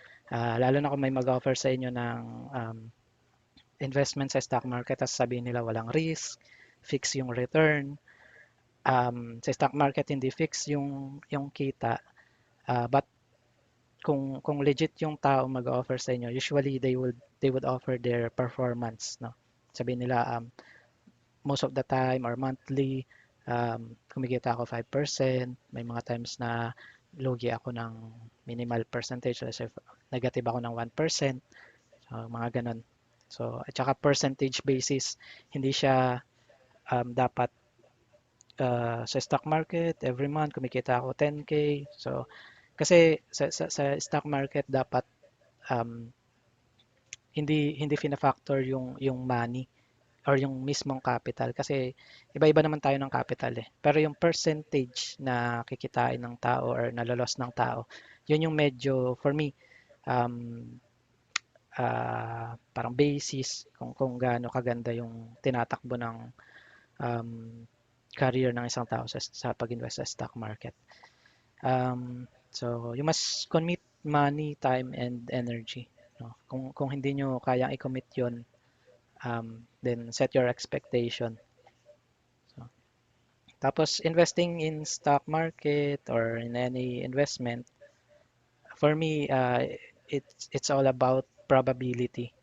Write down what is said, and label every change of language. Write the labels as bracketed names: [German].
[Filipino] Lalo na kung may mag-offer sa inyo ng investment sa stock market tapos sabihin nila walang risk, fix yung return. Sa stock market hindi fix yung kita. But kung legit yung tao mag-offer sa inyo, [English] usually they would offer their performance, no? [Filipino] Sabihin nila [English] most of the time or monthly [Filipino] kumikita ako 5%, may mga times na lugi ako ng minimal percentage, [English] let's say [Filipino] negative ako ng 1%, so mga ganun. So at saka percentage basis, hindi siya dapat sa stock market every month kumikita ako 10K. So kasi sa stock market dapat um, hindi fina-factor yung money or yung mismong capital kasi iba-iba naman tayo ng capital eh. Pero yung percentage na kikitain ng tao or nalolos ng tao, yun yung medyo for me um, parang basis kung gaano kaganda yung tinatakbo ng um, career ng isang tao sa pag-invest sa stock market. [English] So you must commit money, time, and energy. No? [Filipino] Kung hindi nyo kayang i-commit yun, [English] then set your expectation. So, tapos investing in stock market or in any investment, for me, it's all about probability.